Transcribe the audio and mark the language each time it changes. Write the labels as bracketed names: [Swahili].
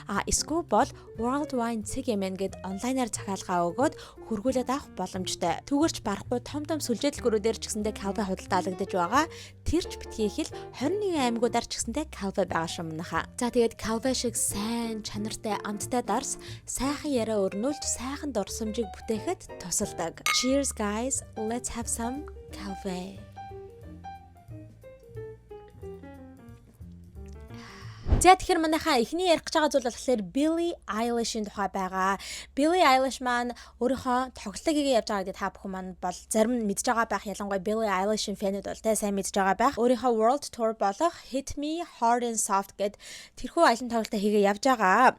[Mongolian] Эсвэл бол World Wine CGM гээд онлайнаар захиалгаа өгөөд хөргүүлээд авах боломжтой. Түгээрч барахгүй том сүлжээ дэлгүүрүүдээр ч гэсэндээ Calvaig худалдаалагдаж байгаа. Тэрч битгий хэл 21 аймагуудаар ч гэсэндээ Calvaig байгаа шүү манайхаа. За тэгээд Calvaig шиг сайн, чанартай, амттай дарс сайхан яриа өрнүүлж сайхан дурсамжийг бүтээхэд тусалдаг. [English] Cheers guys, let's have some Calvaig. [Mongolian] За тэгэхээр манайхаа эхний ярих гэж байгаа зүйл болохоор Billie Eilish-ийн тухай байгаа. Billie Eilish маань өөрийнхөө тоглолтыг явж байгаа гэдэг та бүхэн маань бол зарим нь мэдж байгаа байх. Ялангуяа Billie Eilish-ийн фэнүүд бол тэ сайн мэдж байгаа байх. Өөрийнхөө World Tour болох Hit Me Hard and Soft гэд тэрхүү аялын тоглолтоо хийгээ явж байгаа.